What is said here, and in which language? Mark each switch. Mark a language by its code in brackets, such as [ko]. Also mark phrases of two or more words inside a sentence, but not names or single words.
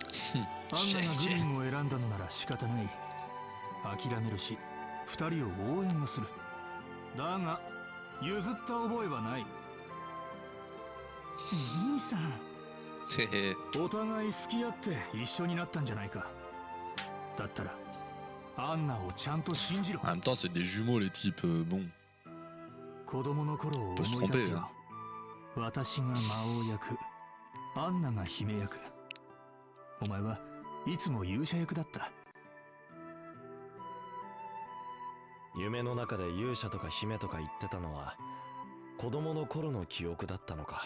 [ja] アンナがグリンを選んだのなら仕方ない。諦めるし、二人を応援をする。だが譲った覚えはない。兄さん、お互い好き合って一緒になったんじゃないか。だったらアンナをちゃんと信じろ。 [fr] En même temps c'est des jumeaux les types, bon. [ja] 子供の頃を思い出すよ。私が魔王役、アンナが姫役。お前はいつも勇者役だった。夢の中で勇者とか姫とか言ってたのは子供の頃の記憶だったのか。